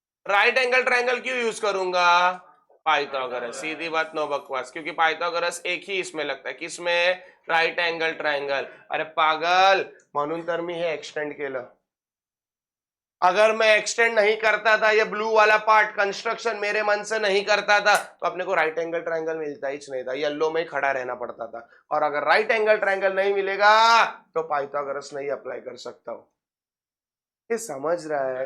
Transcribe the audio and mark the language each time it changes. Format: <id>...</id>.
<hi>Right angle triangle क्यों use करूंगा? Pythagoras, सीधी बात, नो बकवास, क्योंकि पाइथागोरस एक ही इसमें लगता है, किसमें? Right angle triangle.</hi> <mr>अरे पागल, म्हणून तर मी हे एक्सटेंड केलं।</mr> <hi>अगर मैं एक्सटेंड नहीं करता था, ये ब्लू वाला पार्ट कंस्ट्रक्शन मेरे मन से नहीं करता था, तो अपने को राइट एंगल ट्राइंगल मिलता ही नहीं था, येलो में ही खड़ा रहना पड़ता था। और अगर राइट एंगल ट्राइंगल नहीं मिलेगा तो पाइथागोरस नहीं अप्लाई कर सकता हूं। ये समझ रहा है?</hi>